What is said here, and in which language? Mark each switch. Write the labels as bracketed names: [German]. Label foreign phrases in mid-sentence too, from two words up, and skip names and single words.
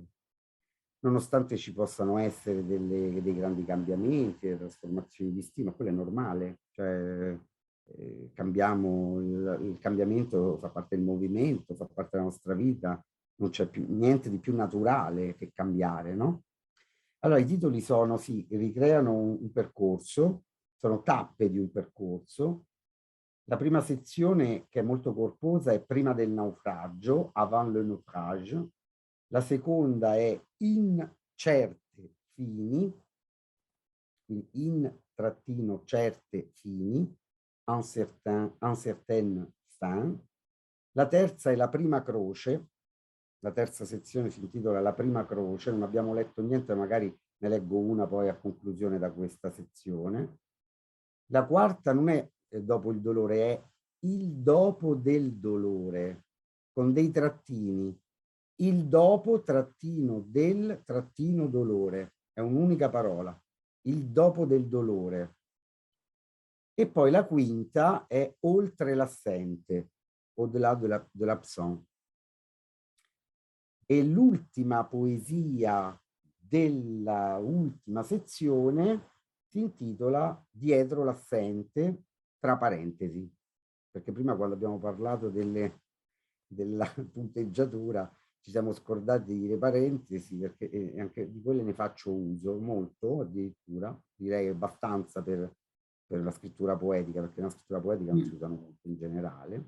[Italian] Nonostante ci possano essere dei grandi cambiamenti, delle trasformazioni di stile, ma quello è normale, cioè cambiamo, il cambiamento fa parte del movimento, fa parte della nostra vita, non c'è più niente di più naturale che cambiare, no? Allora i titoli sono, sì, ricreano un percorso, sono tappe di un percorso. La prima sezione, che è molto corposa, è prima del naufragio, [French] avant le naufrage. [Italian] La seconda è in certe fini, in trattino certe fini, [French] un certain fin. [Italian] La terza è la prima croce, la terza sezione si intitola La prima croce, non abbiamo letto niente, magari ne leggo una poi a conclusione da questa sezione. La quarta non è dopo il dolore, è il dopo del dolore, con dei trattini. Il dopo trattino del trattino dolore, è un'unica parola, il dopo del dolore. E poi la quinta è oltre l'assente, [French] au-delà de l'absent. [Italian] E l'ultima poesia della ultima sezione si intitola Dietro l'assente, tra parentesi, perché prima quando abbiamo parlato della punteggiatura ci siamo scordati di dire parentesi, perché anche di quelle ne faccio uso molto, addirittura, direi abbastanza per la scrittura poetica, perché nella scrittura poetica non si usano molto in generale.